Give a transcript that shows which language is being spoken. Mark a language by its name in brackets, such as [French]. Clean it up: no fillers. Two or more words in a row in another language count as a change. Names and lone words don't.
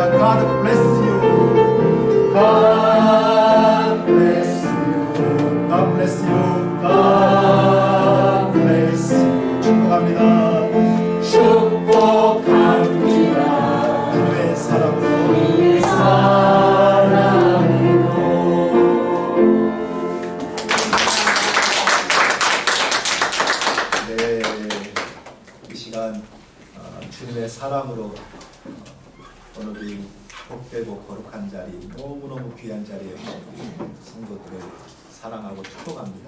[English] God bless you. God bless you. God bless you. God bless you. [Korean] 축복합니다. 축복합니다. 주의 사랑으로. 주의 사랑으로. 네, 이 시간 주님의 사랑으로 오늘도 이 복되고 거룩한 자리, 너무너무 귀한 자리에 오신 성도들을 사랑하고 축복합니다.